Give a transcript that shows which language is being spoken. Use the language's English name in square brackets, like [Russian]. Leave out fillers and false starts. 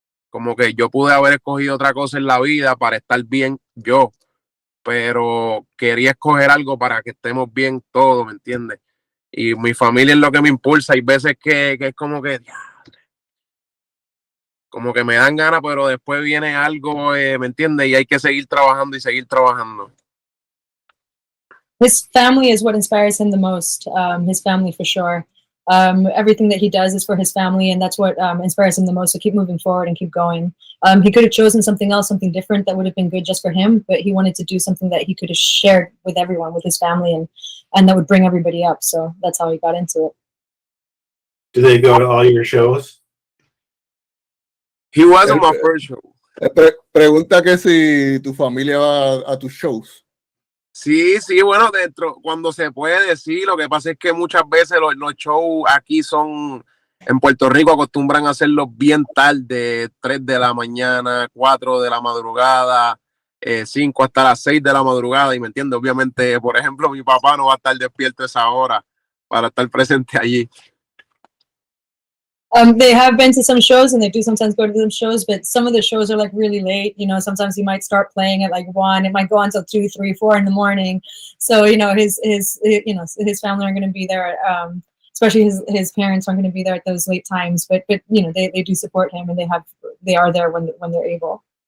[Spanish] Como que yo pude haber escogido otra cosa en la vida para estar bien yo, pero quería escoger algo para que estemos bien todos, ¿me entiendes? Y mi familia es lo que me impulsa. Hay veces que es como que me dan ganas, pero después viene algo, ¿me entiendes? Y hay que seguir trabajando y seguir trabajando. [English] His family is what inspires him the most. His family for sure. Everything that he does is for his family, and that's what inspires him the most to keep moving forward and keep going. He could have chosen something else, something different that would have been good just for him, but he wanted to do something that he could have shared with everyone, with his family, and that would bring everybody up. So that's how he got into it. Do they go to all your shows? He was on my first show. [Spanish] Pregunta que si tu familia va a tus shows. Sí, bueno, cuando se puede decir, lo que pasa es que muchas veces los shows aquí en Puerto Rico acostumbran a hacerlos bien tarde, 3 de la mañana, 4 de la madrugada, 5 hasta las 6 de la madrugada, y me entiendes, obviamente, por ejemplo, mi papá no va a estar despierto a esa hora para estar presente allí. [English] They have been to some shows, and they do sometimes go to some shows, but some of the shows are like really late. You know, sometimes he might start playing at like 1. It might go on till 2, 3, 4 in the morning. So you know, his family are going to be there. Especially his parents aren't going to be there at those late times. But you know, they do support him, and they are there when they're able.